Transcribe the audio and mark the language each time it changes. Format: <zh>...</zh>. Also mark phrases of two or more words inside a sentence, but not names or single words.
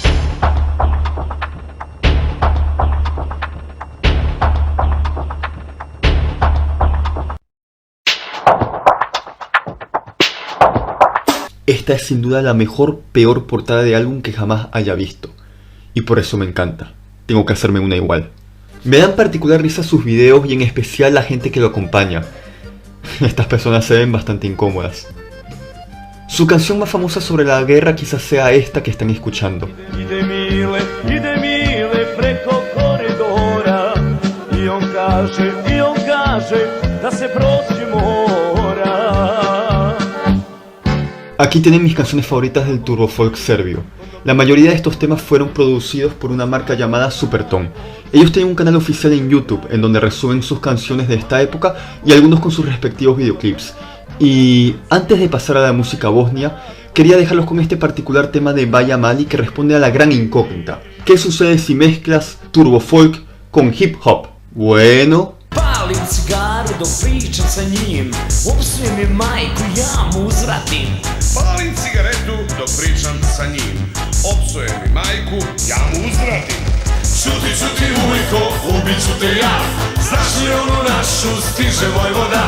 <es>Esta es sin duda la peor portada de álbum que jamás haya visto. Y por eso me encanta. Tengo que hacerme una igual. Me dan particular risa sus videos y en especial la gente que lo acompaña. Estas personas se ven bastante incómodas. Su canción más famosa sobre la guerra quizás sea esta que están escuchando.</es> <sr>Ide mile preko koridora I on kaže da se proći mora.</sr> <es>Aquí tienen mis canciones favoritas del turbofolk serbio. La mayoría de estos temas fueron producidos por una marca llamada Supertone. Ellos tienen un canal oficial en YouTube en donde resumen sus canciones de esta época y algunos con sus respectivos videoclips. Y antes de pasar a la música bosnia, quería dejarlos con este particular tema de Baja Mali que responde a la gran incógnita. ¿Qué sucede si mezclas turbofolk con hip hop? Bueno...</es> <sr>Palim cigaru dok pričam sa njim, opsujem mi majku, ja mu uzvratim. Palim cigaretu dok pričam sa njim, opsujem mi majku, ja mu uzvratim. Šuti, šuti ujko, ubit ću te ja, znaš li onu našu stiže Vojvoda.</sr>